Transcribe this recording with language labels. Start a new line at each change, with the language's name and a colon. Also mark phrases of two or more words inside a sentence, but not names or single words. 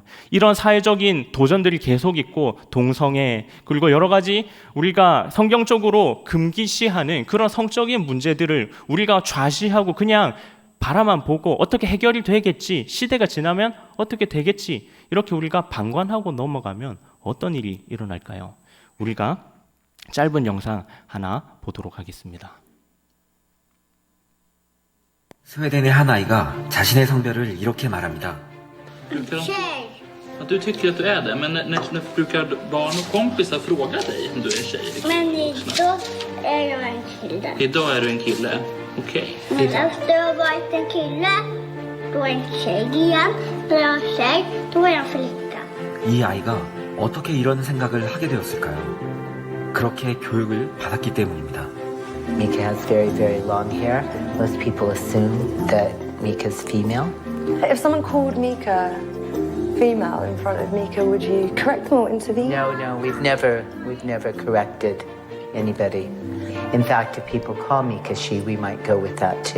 Korean: 이런 사회적인 도전들이 계속 있고 동성애 그리고 여러 가지 우리가 성경적으로 금기시하는 그런 성적인 문제들을 우리가 좌시하고 그냥 바라만 보고 어떻게 해결이 되겠지, 시대가 지나면 어떻게 되겠지 이렇게 우리가 방관하고 넘어가면 어떤 일이 일어날까요? 우리가 짧은 영상 하나 보도록 하겠습니다. 스웨덴의 한 아이가 자신의 성별을 이렇게 말합니다.
Swedish: Tjej. Att du tycker att du är det, men när brukar barn och kompisar fråga dig om du är tjej? Liksom? Men idag är jag en kille. Idag är du en kille, okej. Men efter jag har varit en kille, då är jag en tjej igen. När jag är tjej, då är jag en flicka.
Korean: 이 아이가 어떻게 이런 생각을 하게 되었을까요? 그렇게 교육을 받았기 때문입니다.
English: Mika has very, very long hair. Most people assume that Mika's female. If someone called Mika female in front of Mika, would you correct them or intervene? No, we've never corrected anybody. In fact, if people call Mika she, we might go with that too.